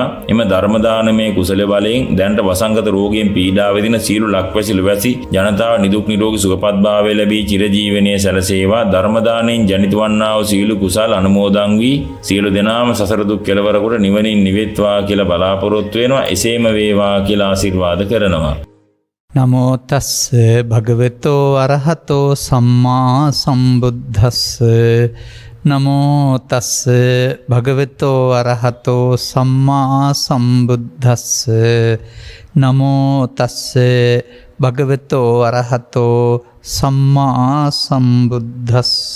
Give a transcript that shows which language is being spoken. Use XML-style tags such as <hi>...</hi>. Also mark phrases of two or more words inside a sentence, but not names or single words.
<si>එම ධර්ම දානමය කුසල බලයෙන් දැනට වසංගත රෝගයෙන් පීඩා විඳින සියලු ලක්වැසි ලුවැසි ජනතාව නිදුක් නිරෝගී සුවපත් භාවය ලැබී චිරජීවනයේ සැලසේවා. ධර්ම දානයෙන් ජනිත වන්නා වූ සියලු කුසල් අනුමෝදන් වී සියලු දෙනාම සසර දුක් කෙලවර කොට නිවනින් නිවෙත්වා කියලා බලාපොරොත්තු වෙනවා. එසේම වේවා කියලා ආශිර්වාද කරනවා.</si> <pi>නමෝ තස්ස භගවතෝ අරහතෝ සම්මා සම්බුද්දස්ස. නමෝ තස්ස භගවතෝ අරහතෝ සම්මා සම්බුද්දස්ස. නමෝ තස්ස භගවතෝ අරහතෝ සම්මා සම්බුද්දස්ස.</pi>